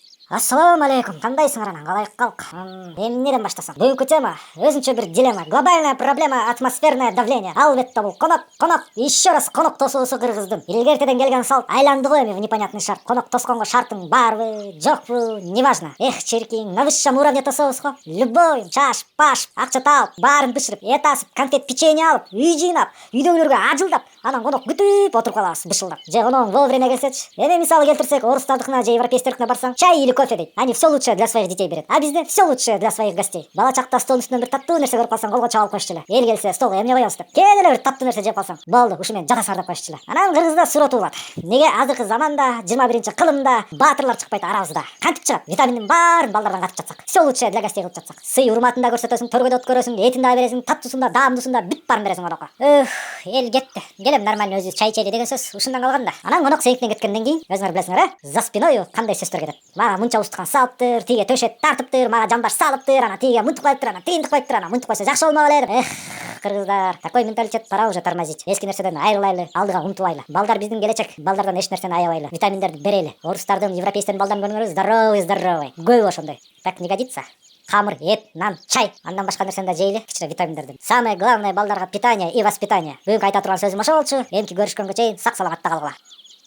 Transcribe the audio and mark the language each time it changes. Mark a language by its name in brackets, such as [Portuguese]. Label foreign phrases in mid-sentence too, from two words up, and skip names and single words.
[Kyrgyz] Ассаламу алейкум, кандайсыңар анан, калайык калк. Эмнеден баштасам? Бүгүнкү тема өзүнчө бир дилемма. [Russian] Глобальная проблема атмосферное давление. [Kyrgyz] Албетте бул конок, [Russian] еще раз [Kyrgyz] конок тосуусу кыргыздын. Илгертеден келген салт айланды го эми [Russian] в непонятный шар. [Kyrgyz] Конок тосконго шартың барбы, жокпу, неважно. Эх, чиркин, [Russian] на высшем уровне [Kyrgyz] тособуз го. Любой, чаш, паш, акча таап, баарын бышырып, эт асып, конфет, печенье алып, үй жыйнап, үйдөгүлөргө ажылдап, анан конок күтүп отуруп калабыз бышылдап. Же конок вовремя келсечи. Эми мисалы келтирсек, орустардыкына же европейсктердикине барсаң, [Russian] чай или кофе [Kyrgyz] дейт. [Russian] Они все лучшее для своих детей берет. А бизде все лучшее для своих гостей. [Kyrgyz] Бала чакта стол үстүнөн бир таттуу нерсе көрүп калсаң, колго чабып коюшчу эле. Эл келсе, столго эмне коебуз деп. Кээ деле бир таттуу нерсе жеп калсаң, болду, ушу менен жатасыңар деп коюшчу эле. Анан кыргызда суроо туулат. Неге азыркы заманда, 21-кылымда баатырлар чыкпайт арабызда? Кантип чыгат? Витаминдин баарын балдардан катып жатсак. [Russian] Все лучшее для гостей [Kyrgyz] кылып жатсак. Сый урматын да көрсөтөсүң, төргө да от көрөсүң, этин да бересиң, таттуусун да, даамдуусун да, бүт баарын бересиң конокко. Эл кетти. Келем нормально өзүбүз чай ичели деген сөз ушундан калган да. Анан конок сенкинен кеткенден кийин, өзүңөр билесиңер, [Russian] за спиною [Kyrgyz] кандай сөздөр кетет. Мага мынча устукан салыптыр, тиге төшөт тартыптыр, мага жамбаш салыптыр, анан тиге мынтип коюптур, анан тигинтип коюптур, анан мынтип койсо жакшы болмок эле деп. Кыргыздар, [Russian] такой менталитет пора уже тормозить. [Kyrgyz] Эски нерседен айрылайлы, алдыга умтубайлы. Балдар биздин келечек, балдардан эч нерсени аябайлы. Витаминдерди берели. Орустардын, европейсктердин балдарын көрүңөр, здоровый. Көп ошондой. [Russian] Так не годится. [Kyrgyz] Хамыр, эт, нан, чай. Андан башка нерсени да жейли, кичине витаминдердин. [Russian] Самое главное балдарга питание и воспитание. [Kyrgyz] Бүгүнкү айта турган сөзүм ошол болчу. Эмки көрүшкөнгө чейин сак саламатта калгыла.